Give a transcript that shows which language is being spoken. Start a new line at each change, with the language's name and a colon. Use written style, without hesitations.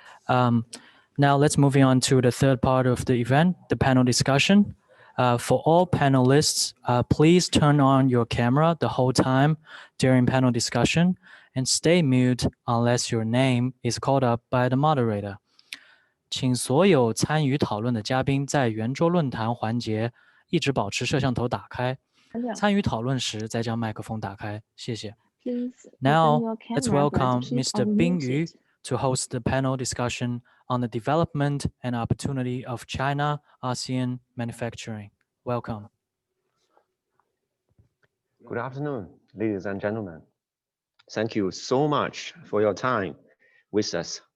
English: Now let's move on to the third part of the event, the panel discussion. For all panelists, please turn on your camera the whole time during panel discussion and stay mute unless your name is called up by the moderator.
Chinese: 请所有参与讨论的嘉宾在圆桌论坛环节一直保持摄像头打开，参与讨论时再将麦克风打开，谢谢。
English: Now, let's welcome Mr. Bing Yu to host the panel discussion on the development and opportunity of China-ASEAN manufacturing. Welcome. Good afternoon, ladies and gentlemen. Thank you so much for your time with us.